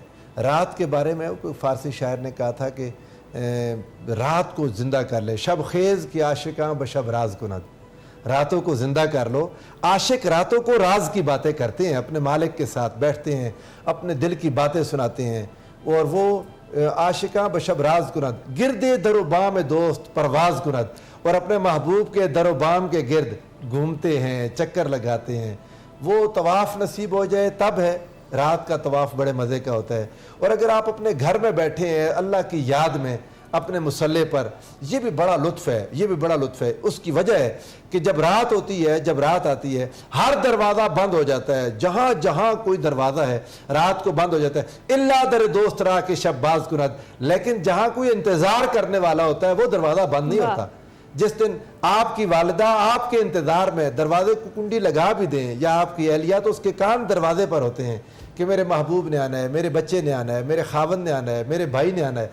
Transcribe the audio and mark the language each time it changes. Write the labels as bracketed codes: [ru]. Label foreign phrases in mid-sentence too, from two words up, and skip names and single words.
[ur] رات کے بارے میں کوئی فارسی شاعر نے کہا تھا کہ رات کو زندہ کر لے، [fa] شب خیز کی عاشقاں بشب راز کند۔ [ur] راتوں کو زندہ کر لو۔ عاشق راتوں کو راز کی باتیں کرتے ہیں، اپنے مالک کے ساتھ بیٹھتے ہیں، اپنے دل کی باتیں سناتے ہیں، اور وہ [fa] عاشقاں بشب راز کند، گرد در و بام دوست پرواز کند، [ur] اور اپنے محبوب کے در و بام کے گرد گھومتے ہیں، چکر لگاتے ہیں۔ وہ طواف نصیب ہو جائے تب ہے، رات کا طواف بڑے مزے کا ہوتا ہے۔ اور اگر آپ اپنے گھر میں بیٹھے ہیں اللہ کی یاد میں اپنے مصلی پر، یہ بھی بڑا لطف ہے، یہ بھی بڑا لطف ہے۔ اس کی وجہ ہے کہ جب رات ہوتی ہے، جب رات آتی ہے، ہر دروازہ بند ہو جاتا ہے، جہاں جہاں کوئی دروازہ ہے رات کو بند ہو جاتا ہے، [fa] اللہ در دوست را کے شب باز کند۔ [ur] لیکن جہاں کوئی انتظار کرنے والا ہوتا ہے وہ دروازہ بند نہیں ہوتا۔ جس دن آپ کی والدہ آپ کے انتظار میں دروازے کو کنڈی لگا بھی دیں، یا آپ کی اہلیہ، تو اس کے کان دروازے پر ہوتے ہیں کہ میرے محبوب نے آنا ہے، میرے بچے نے آنا ہے، میرے خاوند نے آنا ہے، میرے بھائی نے آنا ہے۔